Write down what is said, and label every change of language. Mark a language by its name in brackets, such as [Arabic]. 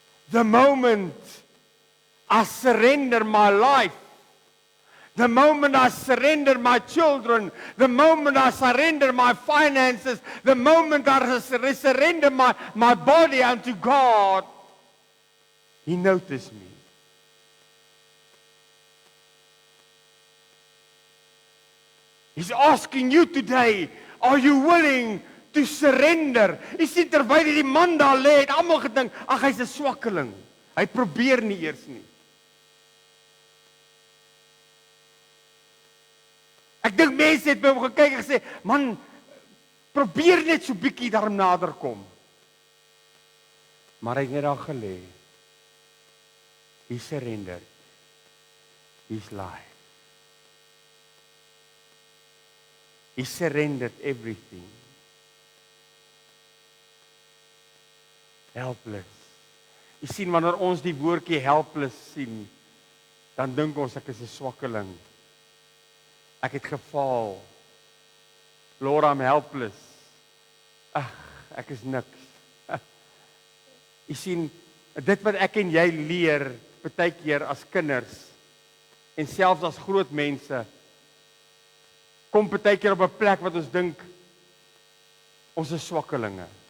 [English] The moment I surrender my life, the moment I surrender my children, the moment I surrender my finances, the moment I surrender my body unto God, He noticed me. He's asking you today, are you willing to surrender? [Afrikaans] Jy sien terwyl die man daar lê, het almal gedink, ag hy's 'n swakkeling. Hy probeer nie eers nie. Ek dink mense het by hom gekyk en gesê, man, probeer net so bietjie daarom nader kom. Maar hy het net daar gelê. [English] He surrendered his life. He surrendered everything. Helpless. [Afrikaans] Jy sien, wanneer ons die woordjie helpless sien, dan dink ons ek is 'n swakkeling. Ek het gefaal. [English] Lord, I'm helpless. [Afrikaans] Ag, ek is niks. Jy sien, dit wat ek en jy leer, partykeer as kinders, en selfs as groot mense, kom partykeer op 'n plek wat ons dink ons is swakkelinge.